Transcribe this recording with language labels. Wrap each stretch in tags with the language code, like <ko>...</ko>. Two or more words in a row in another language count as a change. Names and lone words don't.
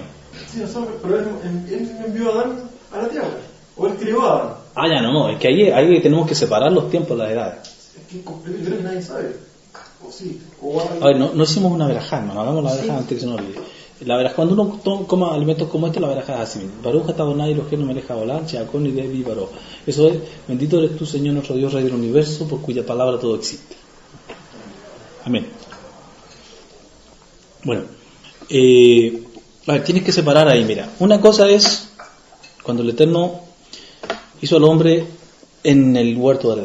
<es>Sí, nosotros, pero él me envió a Adán a la tierra, o él crió a Adán. Ya no, es que ahí tenemos que separar los tiempos, las edades. Es que creo que nadie sabe. O sí, o a ver, no hicimos una verajá, no hagamos la verajá antes que se nos olvide. La verajá, cuando uno coma alimentos como este, la verajá es así:</es> <he>ברוך אתה אדוני אלוהינו מלך העולם שהכל נהיה בדברו.</he> <es>Eso es: bendito eres tú, Señor nuestro Dios, Rey del universo, por cuya palabra todo existe. Amén. Bueno, a ver, tienes que separar ahí, mira. Una cosa es cuando el Eterno hizo al hombre en el huerto del Edén.</es>